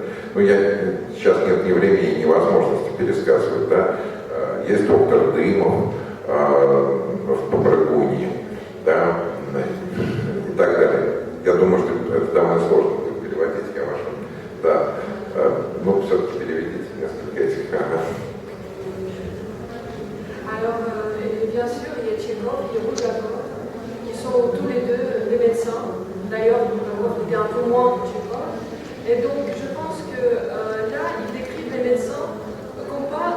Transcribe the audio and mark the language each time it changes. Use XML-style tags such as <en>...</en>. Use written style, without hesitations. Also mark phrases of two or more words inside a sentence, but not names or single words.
<ru>Но сейчас нет ни времени, ни возможности пересказывать, да. Есть доктор Дымов в Попрыгунье, да, и так далее. Я думаю, что это довольно сложно будет переводить, я вашу. Да. Ну, все-таки переведите несколько этих.</ru> <fr>Alors, bien sûr, il y a Tchekhov, il y a Bulgakov, qui sont tous les deux des médecins. D'ailleurs, Bulgakov était un peu moins que Tchekhov. Et donc, je pense que là, ils décrivent les médecins comme pas.</fr>